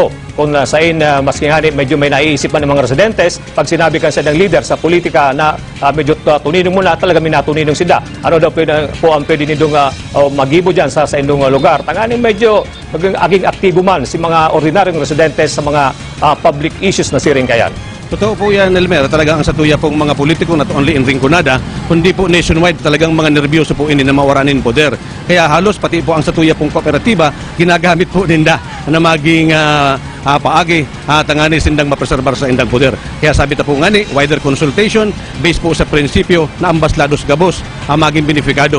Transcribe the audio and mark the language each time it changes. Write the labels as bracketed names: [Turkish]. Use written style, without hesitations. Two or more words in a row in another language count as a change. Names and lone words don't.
[Bikol] Kung sain, maski nga medyo may naiisip ng mga residentes, pag sinabi kan sa ng leader sa politika na medyo tuninong muna, talaga minatuninong sila. Ano daw po ang pwede nindong magibo dyan sa indong lugar? Tanganing medyo aging aktibo man si mga ordinaryong residentes sa mga [English] public issues [Bikol] na siring kayan. Totoo po yan, Elmer. Talagang ang satuya pong mga politiko, [English] not only in Rinconada, [Bikol] kundi po nationwide, talagang mga nervyoso po ini na mawaranin poder. Kaya halos pati po ang satuya pong kooperatiba, ginagamit po ninda na maging paagi tangani sindang mapreserbar sa indang poder. Kaya sabi ta po nga ni, [English] wider consultation, [Bikol] based po sa prinsipyo na ang baslados gabos maging beneficado.